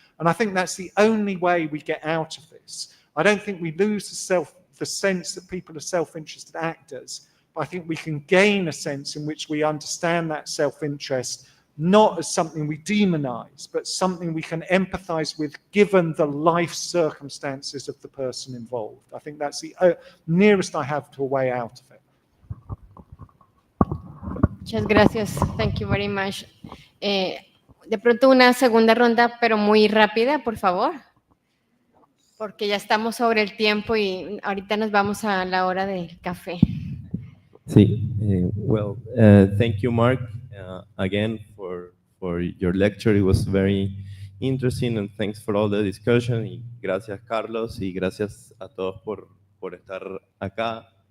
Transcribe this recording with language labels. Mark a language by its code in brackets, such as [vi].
[en] And I think that's the only way we get out of this. I don't think we lose the sense that people are self-interested actors, but I think we can gain a sense in which we understand that self-interest not as something we demonize, but something we can empathize with given the life circumstances of the person involved. I think that's the nearest I have to a way out of it. [es] Muchas gracias. [en] Thank you very much. [es] De pronto una segunda ronda, pero muy rápida, por favor, porque ya estamos sobre el tiempo y ahorita nos vamos a la hora del café. [en] Sí, thank you, Mark, again for your lecture. It was very interesting, and thanks for all the discussion. [es] Y gracias, Carlos, y gracias a todos por estar acá.